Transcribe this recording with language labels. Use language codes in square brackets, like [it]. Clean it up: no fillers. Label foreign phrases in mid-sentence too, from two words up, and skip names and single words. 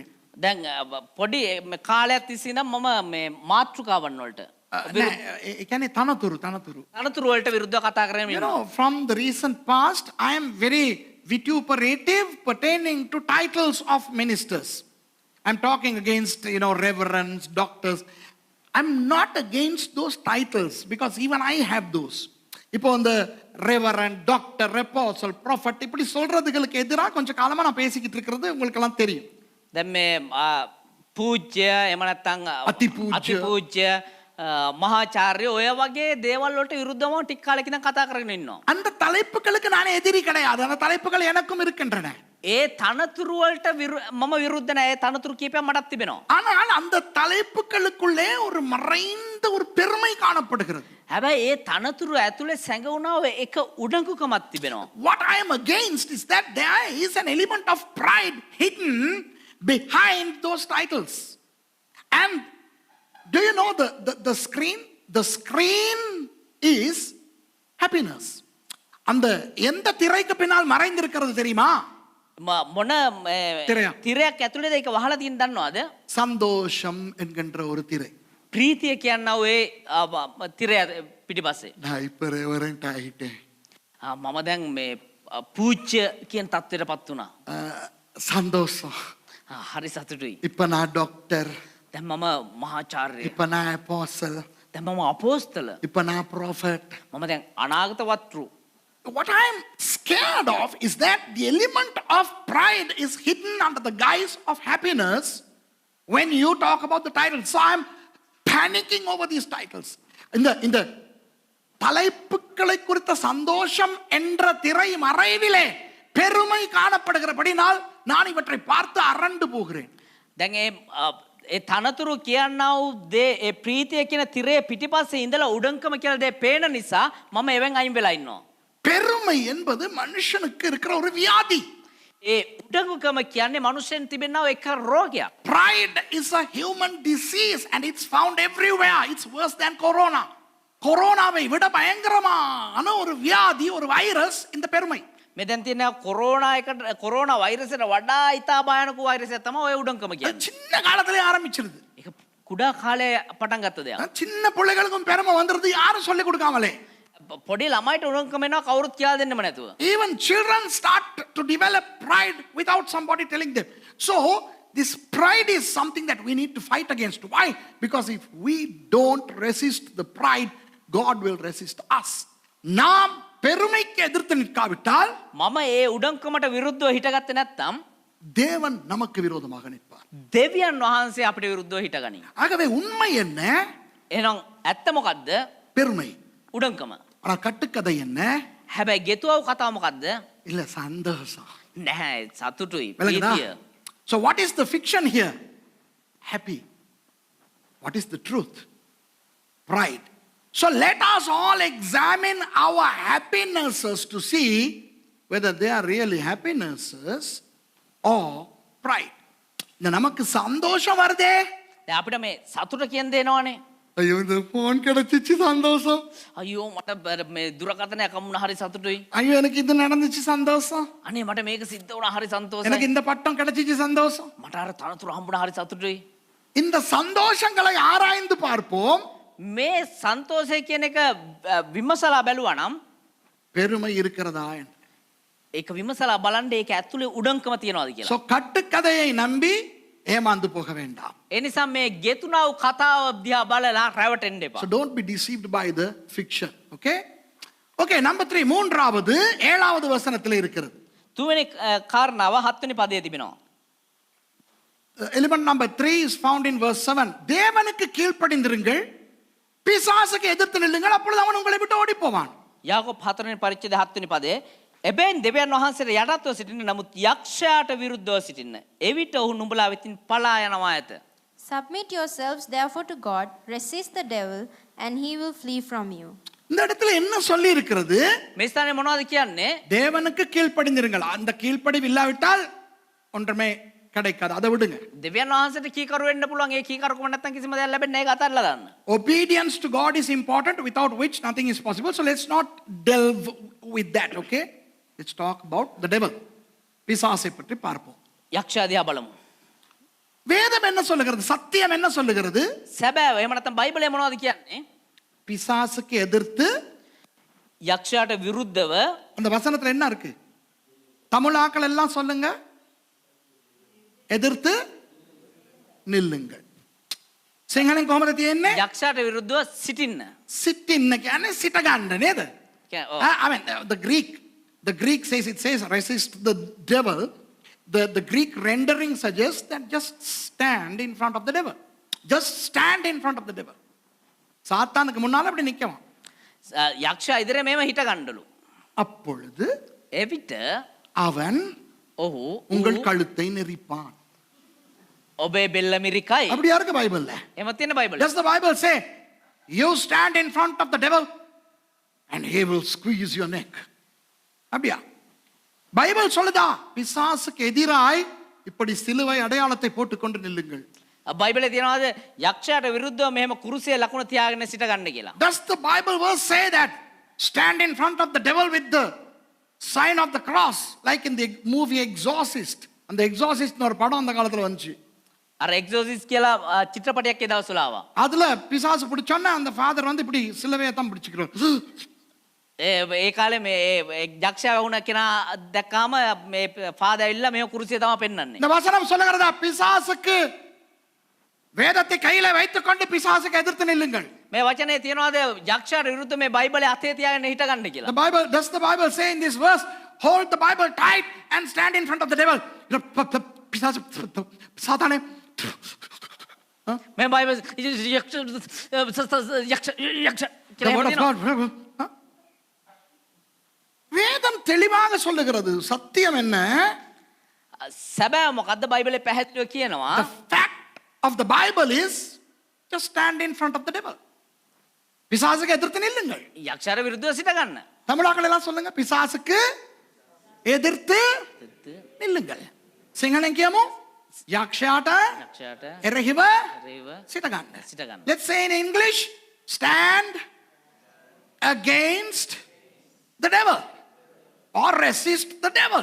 [si] දැන් පොඩි කාලයක් තිස්සේ ඉඳන් මම මේ මාතෘකාවන් වලට කියන්නේ තනතුරු අනතුරු වලට විරුද්ධව කතා කරගෙන [en] You know, from the recent past, I am very vituperative pertaining to titles of ministers. I'm talking against, reverends, doctors. I'm not against those titles because even I have those. [ta] இப்போ இந்த [en] reverend, doctor, apostle, prophet [ta] இப்படி சொல்றதுகளுக்கு எதிராக கொஞ்சம் காலமா நான் பேசிக்கிட்டு இருக்கிறது உங்களுக்கு எல்லாம் தெரியும். [si] දැන් මේ පූජ්‍ය එහෙම නැත්නම් අතිපූජ්‍ය. අතිපූජ්‍ය මහාචාර්ය ඔය වගේ දේවල් වලට විරුද්ධව ටික කාලෙක ඉඳන් කතා කරගෙන ඉන්නවා. [ta] அந்த தலைப்புகளுக்கு நானே எதிரி கிடையாது. அந்த தலைப்புகள் எனக்கும் இருக்கின்றன. [si] ඒ තනතුරු වලට මම විරුද්ධ නැහැ. ඒ තනතුරු කීපයක් මටත් තිබෙනවා. [ta] ஆனால் அந்த தலைப்புகளுக்குள்ளே ஒரு மறைந்த ஒரு பெருமை காணப்படுகிறது. [si] හැබැයි ඒ තනතුරු ඇතුලේ සැඟවුණා ඔය එක උඩඟුකමක් තිබෙනවා. [en] What I am against is that there is an element of pride hidden behind those titles. And do you know the screen? The screen is happiness. [ta] அந்த எந்த திரைக்கு பின்னால் மறைந்திருக்கிறது தெரியுமா? [si] මොන තිරයක් ඇතුලේද ඒක වහලා තියෙන දන්නවද? [ta] சந்தோஷம் என்கின்ற ஒரு திரை. [si] ප්‍රීතිය කියනවා ඔය තිරය පිටිපස්සේ. [ta] நான் இப்ப ரெவரண்ட் ஆயிட்டேன். [si] මම දැන් මේ පූජ්‍ය කියන තත්ත්වයටපත් වුණා. [ta] சந்தோஷம். [si] හරි සතුටුයි. [ta] இப்ப நான் டாக்டர். [si] දැන් මම මහාචාර්ය. [ta] இப்ப நான் அப்போஸ்தல். [si] දැන් මම අපෝස්තල. [ta] இப்ப நான் ப்ராஃபட். [si] මම දැන් අනාගත වත්රු. [en] What I am scared of is that the element of pride is hidden under the guise of happiness when you talk about the titles. So I am panicking over these titles. [ta] இந்த தலைப்புகளை குறித்த சந்தோஷம் என்ற திரை மறைவிலே பெருமை காணப்படுகிறபடினால் நான் இவற்றை பார்த்து அரண்டு போகிறேன். [si] දැන් ඒ තනතුරු කියන්නා වූ දේ ඒ ප්‍රීතිය කියන තිරේ පිටිපස්සේ ඉඳලා උඩංකම කියලා දේ පේන නිසා මම එවෙන් අයින් වෙලා ඉන්නවා. [ta] பெருமை என்பது மனுஷனுக்கு இருக்கிற ஒரு வியாதி. [si] ඒ උඩඟුකම කියන්නේ මනුෂ්‍යයන් තිබෙනා එක රෝගයක්. [en] Pride is a human disease and it's found everywhere. It's worse than corona. [ta] கொரோனாவை விட பயங்கரமான ஒரு வியாதி, ஒரு வைரஸ் இந்த பெருமை. [si] මේ දැන් තියෙන කොරෝනා වෛරසයට වඩා ඉතා භයානක වෛරසයක් තමයි ඔය උඩඟුකම කියන්නේ. [ta] சின்ன காலத்திலே ஆரம்பிச்சிருது. [si] ඒක කුඩා කාලේ පටන් ගත්ත දෙයක්. [ta] சின்ன பிள்ளைகளுக்கும் பெருமை வந்துருது யாரும் சொல்லிக் கொடுக்காமலே. [si] පොඩි ළමයිට උඩඟුකම එනවා කවුරුත් කියලා දෙන්නම නැතුව. [en] Even children start to develop pride without somebody telling them. So this pride is something that we need to fight against. Why? Because if we don't resist the pride, God will resist us. [ta] நாம் பெருமைக்கு எதிர்த்து நிற்காவிட்டால் [si] මම ඒ උඩඟුකමට විරුද්ධව හිටගත්තේ නැත්නම් [ta] தேவன் நமக்கு விரோதமாக நிற்பார். [si] දෙවියන් වහන්සේ අපිට විරුද්ධව හිටගනී. [ta] ஆகவே உண்மை என்ன? [si] එහෙනම් ඇත්ත මොකද්ද? [ta] பெருமை. [si] උඩඟුකම. [ta] ஆனா கட்டுக்கதை என்ன? [si] හැබැයි ගෙතුවව කතාව මොකද්ද? [ta] இல்ல சந்தோஷம். [si] නැහැ සතුටුයි [ta] விளங்குதா? [si] ප්‍රීතිය. [en] So what is the fiction here? Happy. What is the truth? Pride. So let us all examine our happinesses to see whether they are really happinesses or pride. [ta] இந்த நமக்கு சந்தோஷம் வருதே. [si] දැන් අපිට මේ සතුට කියන දේනවනේ. [ta] ஐயோ இந்த போன் கிடைச்சிச்சு சந்தோஷம். [si] අයියෝ මට මේ දුරකථනයක් හම්බුණා හරි සතුටුයි. [ta] ஐயோ எனக்கு இது நடந்துச்சு சந்தோஷம். [si] අනේ මට මේක සිද්ධ වුණා හරි සන්තෝෂයි. [ta] எனக்கு இந்த பட்டம் கிடைச்சிச்சு சந்தோஷம். [si] මට අර තනතුරු හම්බුණා හරි සතුටුයි. [ta] இந்த சந்தோஷங்களை ஆராய்ந்து பார்ப்போம். [si] මේ සන්තෝෂය කියන එක විමසලා බැලුවා නම් [ta] பெருமை இருக்கிறதா? [si] ඒක විමසලා බලන්න ඒක ඇතුලේ උඩංකම තියනවාද කියලා. [ta] சோ கட்டுக்கதையை நம்பி ஏமாந்து போக வேண்டாம். [si] ඒ නිසා මේ ගෙතුනා වූ කතාව දිහා බලලා රැවටෙන්න එපා. [en] So don't be deceived by the fiction. Okay? Okay, number 3. [ta] மூன்றாவது 7வது வசனத்தில் இருக்கிறது. [si] තුන්වෙනි කාරණාව 7 වෙනි පදයේ තිබෙනවා. [en] Element number 3 is found in verse 7. [ta] தேவனுக்கு கீழ்ப்படிந்திருங்கள், பிசாசுக்கு எதிர்த்து நில்லுங்கள், அப்பொழுது அவன் உங்களை விட்டு ஓடி போவான். [si] යාකෝබ් 4 වෙනි පරිච්ඡේදය 7 වෙනි පදයේ එබැවින් දෙවියන් වහන්සේට යටත්ව සිටින්න නමුත් යක්ෂයාට විරුද්ධව සිටින්න. එවිට ඔහු නුඹලා වෙතින් පලා යනවා ඇත. [en] Submit yourselves therefore to God, resist the devil, and he will flee from you. [ta] இந்த இடத்துல என்ன சொல்லி இருக்கிறது? මේ ස්ථානේ මොනවද කියන්නේ? தேவனுக்கு கீழ்ப்படிந்திருங்கள். அந்த கீழ்ப்படிவு இல்லாவிட்டால் ஒன்றுமே கிடைக்காது. அதை விடுங்க. [si] දෙවියන් වහන්සේට කීකරු වෙන්න පුළුවන්. ඒ කීකරුකම නැත්තම් කිසිම දෙයක් ලැබෙන්නේ නැහැ. ඒක අතල්ලා දාන්න. [en] Obedience to God is important, without which nothing is possible. So let's not delve with that, okay? Let's talk about the devil. [ta] பிசாசை பற்றி பார்ப்போம். [si] යක්ෂයා දිහා බලමු. [ta] வேதம் என்ன சொல்லுகிறது? சத்தியம் என்ன சொல்லுகிறது? [si] සැබෑව එහෙම නැත්නම් බයිබලයේ මොනවද කියන්නේ? [ta] பிசாசுக்கு எதிர்த்து, [si] යක්ෂයාට විරුද්ධව [ta] அந்த வசனத்துல என்ன இருக்கு? தமிழாக்கள் எல்லாம் சொல்லுங்க. எதிர்த்து நில்லுங்கள். [si] සිංහලෙන් කොහොමද තියෙන්නේ? යක්ෂයාට විරුද්ධව සිටින්න. සිටින්න කියන්නේ සිට ගන්න නේද? [en] I mean, the Greek says, it says resist the devil. The Greek rendering suggests that just stand in front of the devil. Just stand in front of the devil. [ta] சாத்தானுக்கு முன்னால அப்படி நிக்கணும். [si] යක්ෂයා ඉදිරියේ මේව හිට ගන්නලු. [ta] அப்பொழுது [si] එවිට [ta] அவன் [si] ඔහු [ta] உங்கள் கழுத்தை நெரிப்பான். [si] ඔබේ බෙල්ල මිරිකයි. [ta] அப்படியா இருக்கு பைபிள்ல? [si] එහෙම තියෙන බයිබලෙ. [en] Does the Bible say you stand in front of the devil and he will squeeze your neck? [ta] அப்படியா? பைபிள் சொல்லுதா பிசாசுக்கு எதிராய் இப்படி சிலுவை அடையாளத்தை போட்டுக்கொண்டு நில்லுங்கள். [si] බයිබලේ තියනවාද යක්ෂයාට විරුද්ධව මෙහෙම කුරුසියේ ලකුණ තියාගෙන සිට ගන්න කියලා. [en] Does the Bible verse say that stand in front of the devil with the sign of the cross like in the movie Exorcist? [ta] அந்த எக்ஸாசிஸ்ட்னு ஒரு படம் அந்த காலத்துல வந்துச்சு. [si] අර එක්සෝසිස් කියලා චිත්‍රපටයක් ඒ දවස්වල ආවා. [ta] அதுல பிசாசு பிடிச்சோன்னா அந்த ஃபாதர் வந்து இப்படி சிலுவையை தான் பிடிச்சுக்கிறார். [si] ඒ කාලේ මේ යක්ෂයා වුණ කෙනා දැක්කාම මේ ෆාදර් ඇවිල්ලා මේ කුරුසිය තමයි පෙන්වන්නේ. [ta] இந்த வசனம் சொல்லுகிறதா பிசாசுக்கு வேதத்தை கையில வைத்துக்கொண்டு பிசாசுக்கு எதிர்த்து நில்லுங்கள். [si] මේ වචනේ තියනවාද යක්ෂයාට විරුද්ධව මේ බයිබලේ අතේ තියාගෙන හිට ගන්න කියලා. [en] The Bible, does the Bible say in this verse, hold the Bible tight and stand in front of the devil? [ta] பிசாசு சாத்தானே [si] මේ බයිබල් යක්ෂ [en] The word of God. [ta] வேதம் தெளிவாக சொல்லுகிறது. சத்தியம் என்ன? [si] සැබෑ මොකද්ද බයිබලේ පැහැදිලිව කියනවා. [en] The fact of the Bible is just stand in front of the devil. [ta] பிசாசுக்கு எதிர்த்து நில்லுங்கள். [si] යක්ෂයාට විරුද්ධව සිට ගන්න. [ta] தமிழாக்கள் எல்லாம் சொல்லுங்க பிசாசுக்கு எதிர்த்து நில்லுங்கள். [si] සිංහලෙන් කියමු යක්ෂයාට යක්ෂයාට එරෙහිව එරෙහිව සිට ගන්න. සිට ගන්න. [en] Let's say in English, stand against the devil or resist the devil.